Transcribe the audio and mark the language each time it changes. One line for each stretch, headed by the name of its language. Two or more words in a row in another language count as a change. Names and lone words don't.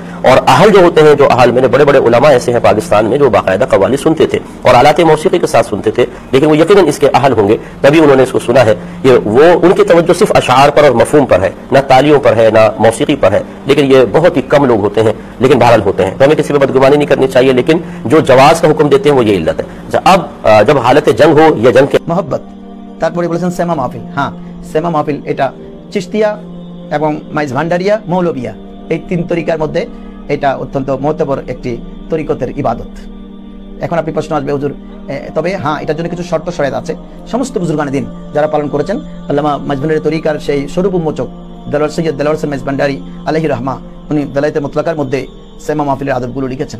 Urdu: اور اہل جو ہوتے ہیں، جو اہل میں نے بڑے بڑے علماء ایسے ہیں پاکستان میں جو باقاعدہ قوالی سنتے تھے اور آلات موسیقی کے ساتھ سنتے تھے، لیکن وہ یقیناً اس کے اہل ہوں گے، تبھی انہوں نے اس کو سنا ہے۔ یہ وہ ان کی توجہ صرف اشعار پر اور مفہوم پر ہے، نہ تالیوں پر ہے، نہ موسیقی پر ہے، لیکن یہ بہت ہی کم لوگ ہوتے ہیں، لیکن بہرحال ہوتے ہیں، تو ہمیں کسی پہ بدگمانی نہیں کرنی چاہیے، لیکن جو جواز کا حکم دیتے ہیں وہ یہ علت ہے۔ اب جب حالت جنگ ہو یا جنگ کے
Bangla: মহব্বত, তারপরে বলেছেন সেমা মাহফিল। হ্যাঁ, সেমা মাহফিল এটা চিশতিয়া এবং মাইজ ভান্ডারিয়া মৌলবিয়া এই তিন তরিকার মধ্যে এটা অত্যন্ত মহত্বপূর্ণ একটি তরিকতের ইবাদত। এখন আপনি প্রশ্ন আসবে হুজুর, তবে হ্যাঁ এটার জন্য কিছু শর্ত শরাত আছে। সমস্ত বুজুর্গানে দিন যারা পালন করেছেন, আল্লামা মাইজ ভান্ডারি তরিকার সেই স্বরূপ উন্মোচক দেলোয়ার সৈয়দ দেলোয়ার হোসেন মাইজ ভান্ডারি আলাইহি রহমা, উনি দালাইতে মুতলাকার মধ্যে সেমা মাহফিলের আদবগুলো লিখেছেন।